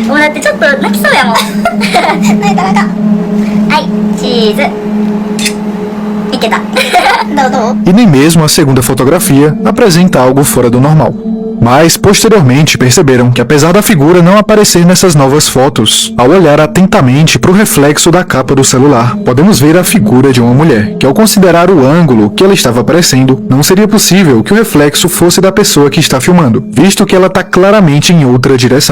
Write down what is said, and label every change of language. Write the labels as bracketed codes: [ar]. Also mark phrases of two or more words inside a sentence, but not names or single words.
[ja] ってちょっと泣きそうやもんなかなかはいチーズいけたどう [pt] E nem mesmo a segunda fotografia apresenta algo fora do normal. Mas, posteriormente, perceberam que apesar da figura não aparecer nessas novas fotos, ao olhar atentamente para o reflexo da capa do celular, podemos ver a figura de uma mulher, que ao considerar o ângulo que ela estava aparecendo, não seria possível que o reflexo fosse da pessoa que está filmando, visto que ela está claramente em outra direção.